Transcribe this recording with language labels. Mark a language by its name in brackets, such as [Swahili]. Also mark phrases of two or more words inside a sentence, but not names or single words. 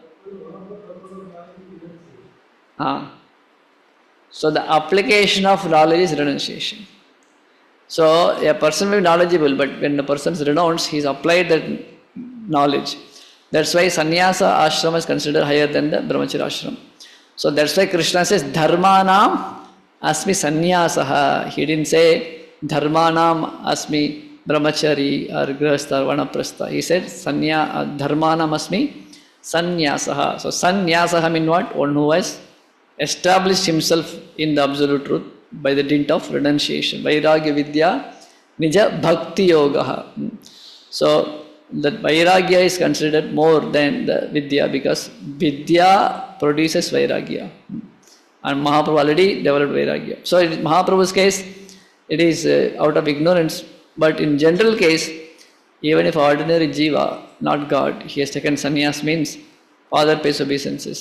[English] So the application of knowledge is renunciation. So a person may be knowledgeable, but when the person is renounced, he has applied that knowledge. That's why [Sanskrit] sannyasa ashram [English] is considered higher than the [Sanskrit] brahmacharya ashram. [English] So that's why Krishna says [Sanskrit] dharmanam asmi sannyasah. [English] He didn't say [Sanskrit] dharmanam asmi brahmachari [English] or grihastha or vanaprastha. He said [Sanskrit] dharmanam asmi sannyasah. [English] So sannyasah means what? One who has established himself in the absolute truth by the dint of renunciation. [Sanskrit] Vairagya vidya nija bhakti yoga. [English] So that vairagya is considered more than the vidya because vidya produces vairagya. And Mahaprabhu already developed vairagya. So in Mahaprabhu's case, it is out of ignorance. But in general case, even if ordinary jiva, not God, he has taken sannyas means father pays obeisances.